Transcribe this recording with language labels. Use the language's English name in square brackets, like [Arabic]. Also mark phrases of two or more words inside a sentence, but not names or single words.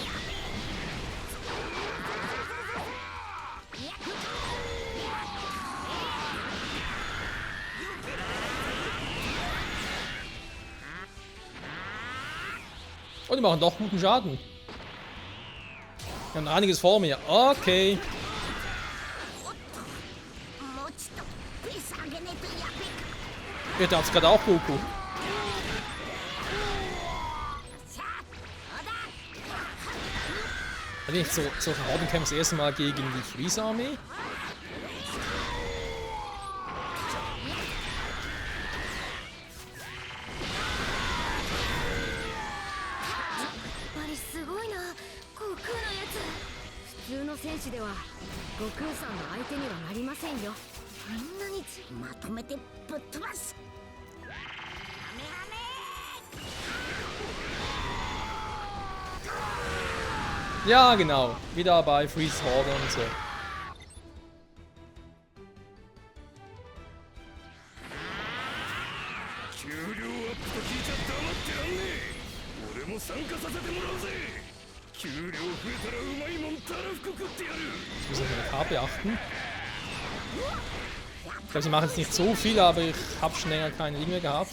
[German] Und die machen doch guten Schaden. Wir haben einiges vor mir. Okay. [Japanese] もうちょっとペース上げねえとやべえ。 [German] Wird jetzt gerade auch Goku. Hatte ich solche Hordenkämpfe das erste Mal gegen die Freeze-Armee? [Japanese] Goku 普通の戦士では悟空さんの相手にはなりませんよ。あんなにまとめてぶっ飛ばす。 [German] Ja, genau. Wieder bei Freeze Horde und so. [Japanese] 給料アップと聞いちゃ黙ってらんねえ。俺も参加させてもらうぜ。給料増えたらうまいもんたらふく食ってやる。 [German] Ich muss auf meine Karte achten. Ich glaube, sie machen jetzt nicht so viel, aber ich habe schon länger keine Dinge mehr gehabt.